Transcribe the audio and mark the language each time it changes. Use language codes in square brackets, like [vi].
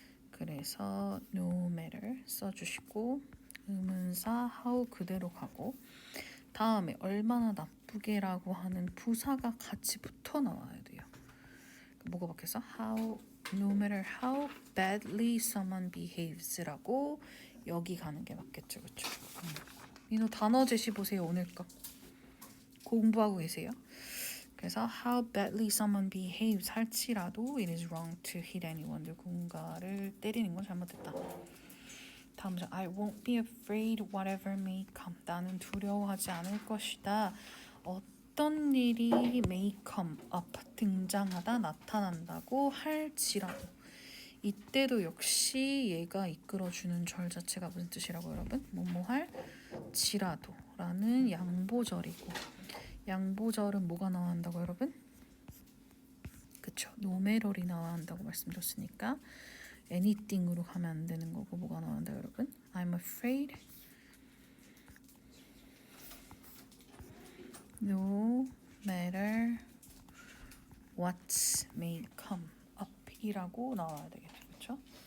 [ko] 그래서 no matter 써주시고 의문사 how 그대로 가고 다음에 얼마나 나쁘게라고 하는 부사가 같이 붙어 나와야 돼요. 뭐가 바뀌어서 [en] no matter how badly someone behaves [ko] 라고 여기 가는 게 맞겠죠, 그렇죠? 민호 단어 제시 보세요. 오늘 거 공부하고 계세요. 그래서 [en] how badly someone behaves [ko] 할지라도 [en] it is wrong to hit anyone. [ko] 누군가를 때리는 건 잘못됐다. 다음 장 [en] I won't be afraid whatever may come. [ko] 나는 두려워하지 않을 것이다. 어떤 일이 may come up 등장하다 나타난다고 할지라도 이때도 역시 얘가 이끌어주는 절 자체가 무슨 뜻이라고 여러분? 뭐뭐 할지라도 라는 양보절이고 양보절은 뭐가 나와야 한다고 여러분? 그쵸, 노메럴이 나와야 한다고 말씀드렸으니까 anything으로 가면 안 되는 거고 뭐가 나와야 한다 여러분? [en] I'm afraid no matter what may come up [ko] 이라고 나와야 되겠죠, 그쵸?